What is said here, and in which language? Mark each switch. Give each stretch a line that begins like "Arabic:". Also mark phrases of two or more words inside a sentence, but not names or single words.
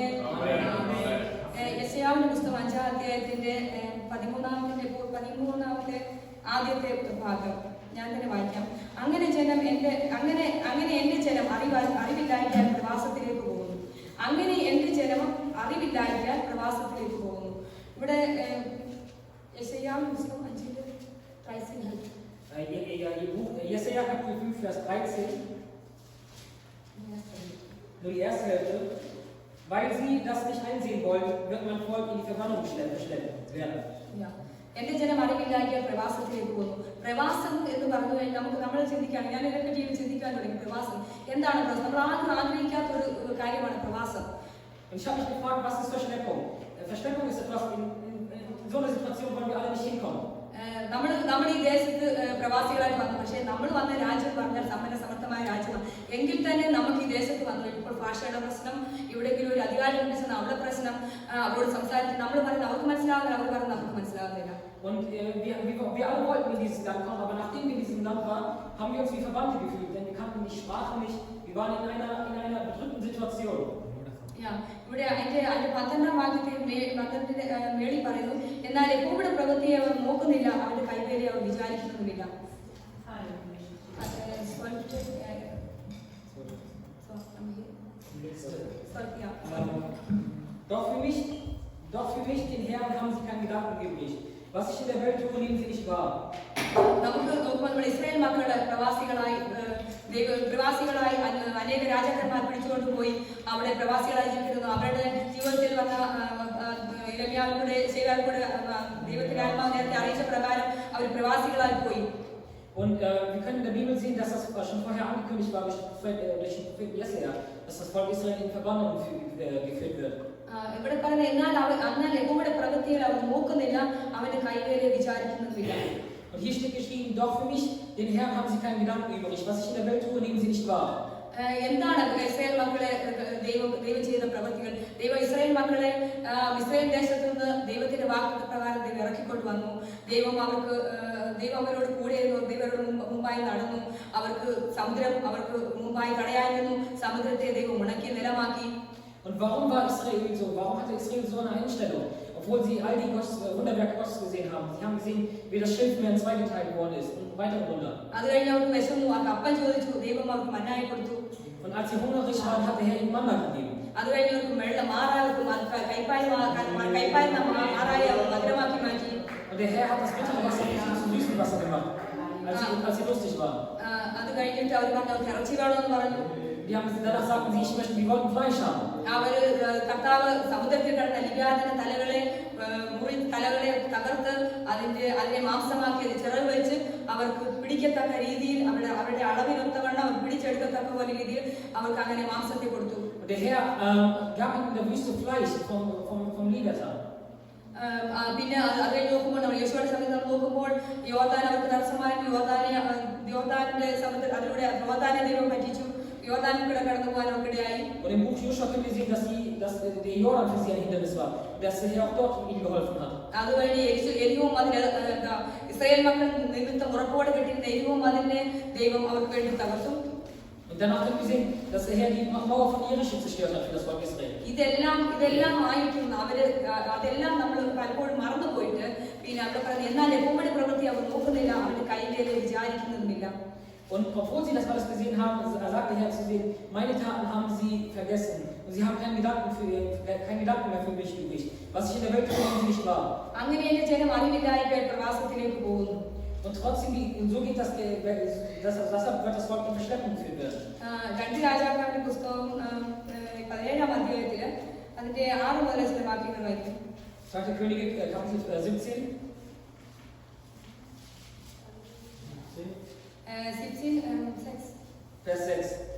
Malayalam: യെശയ്യാവിന്റെ പുസ്തകം 5-ാം അധ്യായത്തിന്റെ 13-ാമത്തെ ആദ്യത്തെ ഭാഗം ഞാൻ തന്നെ വായിക്കാം. അങ്ങനെ എന്റെ ജനം അറിവില്ലായ്ക്കാൻ പ്രവാസത്തിലേക്ക് പോകുന്നു. അങ്ങനെ എന്റെ ജനം അറിവില്ലായ്ക്കാൻ പ്രവാസത്തിലേക്ക് പോകുന്നു. ഇവിടെ യെശയ്യാവിന്റെ പുസ്തകം 5-ന്റെ 13.
German: Jesaja Kapitel 5, Vers 13. Nur die erste Hälfte. Weil sie das nicht einsehen wollen, wird mein Volk in die Verbannung geschleppt werden. Ja.
Malayalam: എന്റെ ജനം അറിവില്ലായ്ക്കാൻ പ്രവാസത്തിലേക്ക് പോകുന്നു. പ്രവാസം എന്ന് പറഞ്ഞു കഴിഞ്ഞാൽ നമ്മൾ ചിന്തിക്കുകയാണ്, ഞാൻ ഇതിനെപ്പറ്റി ചിന്തിക്കാൻ തുടങ്ങി. പ്രവാസം എന്താണ്? നമ്മൾ ആരും ആഗ്രഹിക്കാത്ത ഒരു കാര്യമാണ് പ്രവാസം.
German: Und ich habe mich gefragt, was ist Verschleppung? Verschleppung ist etwas, in so einer Situation wollen wir alle nicht hinkommen.
Malayalam: നമ്മൾ ഈ ദേശത്ത് പ്രവാസികളായിട്ട് വന്നു. പക്ഷേ നമ്മൾ വന്ന രാജ്യം പറഞ്ഞാൽ സമർത്ഥമായ രാജ്യമാണ്. എങ്കിൽ തന്നെ നമുക്ക് ഈ ദേശത്ത് വന്നു. ഇപ്പോൾ ഭാഷയുടെ പ്രശ്നം, എവിടെയെങ്കിലും ഒരു അധികാരിയുടെ പ്രശ്നം, അവിടെ പ്രശ്നം, അവരോട് സംസാരിച്ച് നമ്മൾ പറയുന്നത് അവർക്ക് മനസ്സിലാവുന്നില്ല, അവർ പറയുന്നത് നമുക്ക് മനസ്സിലാവുന്നില്ല.
German: Und wir alle wollten in dieses Land kommen, aber nachdem wir in diesem Land waren, haben wir uns wie Verwandte gefühlt, denn wir kannten die Sprache nicht, wir waren in einer bedrückten Situation.
Malayalam: ഇവിടെ അതിന്റെ 12-ാം വാക്യത്തിൽ മേളി പറയുന്നു, എന്നാൽ യഹോവയുടെ പ്രവൃത്തിയെ അവർ നോക്കുന്നില്ല, അവന്റെ കൈവേലി അവർ വിചാരിക്കുന്നുമില്ല.
German: Doch für mich, den Herrn, haben sie keinen Gedanken übrig. Was ich in der Welt tue, nehmen sie nicht wahr.
Malayalam: നമുക്ക് നോക്കുമ്പോൾ നമ്മുടെ ഇസ്രായേൽ മക്കളുടെ പ്രവാസികളായി അനേക രാജാക്കന്മാർ പിടിച്ചുകൊണ്ടുപോയി അവിടെ പ്രവാസികളായി ജീവിക്കുന്നു. അവരുടെ ജീവിതത്തിൽ വന്ന ഇരമ്യാവിലൂടെ ശേഖാവിലൂടെ ദൈവത്തിന്റെ ആത്മാവ് നേരത്തെ അറിയിച്ച പ്രകാരം അവർ പ്രവാസികളായി പോയി.
German: Und wir können in der Bibel sehen, dass das schon vorher angekündigt war durch den Propheten Jesaja, dass das Volk Israel in Verbannung geführt wird.
Malayalam: ഇവിടെ പറയുന്നത് എന്നാൽ യഹോവയുടെ പ്രവൃത്തികൾ അവർ നോക്കുന്നില്ല, അവന്റെ കൈവേലയെ വിചാരിക്കുന്നുമില്ല.
German: Und hier steht geschrieben, doch für mich, den Herrn, haben sie keinen Gedanken übrig. Was ich in der Welt tue, nehmen sie nicht wahr.
Malayalam: എന്താണ് ഇസ്രായേൽ മക്കളെ ദൈവം ചെയ്ത പ്രവൃത്തികൾ? ദൈവം ഇസ്രായേൽ മക്കളെ ഇസ്രായേൽ ദേശത്ത് നിന്ന് ദൈവത്തിന്റെ വാഗ്ദത്തപ്രകാരം ദൈവം ഇറക്കിക്കൊണ്ട് വന്നു. ദൈവം അവരോട് കൂടെയിരുന്നു, ദൈവരോട് മുമ്പായി നടന്നു. അവർക്ക് സമുദ്രം അവർക്ക് മുമ്പായി തടയായിരുന്നു. സമുദ്രത്തെ ദൈവം ഉണക്കി നിലമാക്കി.
German: Und warum war Israel so? Warum hatte Israel so eine Einstellung? Obwohl sie all die Wunderwerke Gottes gesehen haben. Sie haben gesehen, wie das Schilfmeer in zwei geteilt worden ist und weitere Wunder. Und als sie hungrig waren, hat der Herr ihnen Manna gegeben. Und der Herr hat das bittere Wasser zu süßen Wasser gemacht, als sie lustig waren. Danach sagten sie, wir wollten Fleisch haben.
Malayalam: കർത്താവ് സമുദ്രത്തിൽ കിടന്ന ലിവ്യാതന തലകളെ തകർത്ത് അതിനെ മാംസമാക്കി അത് ചിറക് വെച്ച് അവർക്ക് പിടിക്കത്തക്ക രീതിയിൽ അവരുടെ അളവിനൊത്തവണ്ണം അവർ പിടിച്ചെടുക്കത്തക്ക പോലെ രീതിയിൽ അവർക്ക് അങ്ങനെ മാംസത്തെ കൊടുത്തു.
German: Der Herr gab ihnen in der Wüste Fleisch vom Leviathan.
Malayalam: പിന്നെ അത് കഴിഞ്ഞ് നോക്കുമ്പോൾ നമ്മൾ യേശുവിന്റെ സമയത്ത് നമ്മൾ നോക്കുമ്പോൾ യോർദാൻ അവർക്ക് തടസ്സമായിരുന്നു. യോർദാനിന്റെ സമയത്ത് അതിലൂടെ യോർദാനെ ദൈവം പറ്റിച്ചു. യോർദാനിൽ കൂടെ കടന്നു പോകാൻ അവർക്കിടയായി.
German: Und im Buch Joshua können wir sehen, dass der Jordan für sie ein Hindernis war, dass der Herr auch dort ihnen geholfen hat.
Malayalam: അതുവഴി എരിവും അതിന് ഇസ്രായേൽ മക്കൾ നിമിത്തം ഉറപ്പോടെ കെട്ടിയിരുന്ന എരിവും അതിനെ ദൈവം അവർക്ക് വേണ്ടി തകർത്തു.
German: Und danach können wir sehen, dass der Herr die Mauer von Jericho zerstört hat für das Volk Israel.
Malayalam: ഇതെല്ലാം ആയിരിക്കും അതെല്ലാം നമ്മൾ പലപ്പോഴും മറന്നുപോയിട്ട് പിന്നെ അവിടെ പറഞ്ഞു, എന്നാൽ യഹോവയുടെ പ്രവൃത്തി അവർ നോക്കുന്നില്ല, അവരുടെ കൈവേലയെ വിചാരിക്കുന്നുമില്ല.
German: Und obwohl sie das alles gesehen haben, sagt der Herr zu denen, meine Taten haben sie vergessen. Und sie haben keinen Gedanken mehr für mich übrig. Was ich in der Welt tue, nehmen sie nicht wahr. അങ്ങനെ എന്റെ ജനം അറിവില്ലായ്മ പ്രവാസത്തിലേക്ക് പോകുന്നു. Und trotzdem, so geht das wird das Volk in Verschleppung geführt werden.
Malayalam: 2 രാജാക്കന്മാരുടെ പുസ്തകം 17-ാം അധ്യായത്തില് അതിന്റെ 6 മുതൽ ചില വാക്യങ്ങൾ വായിക്കും. 2.
German: Könige, Kapitel 17. 17:6. Vers 6.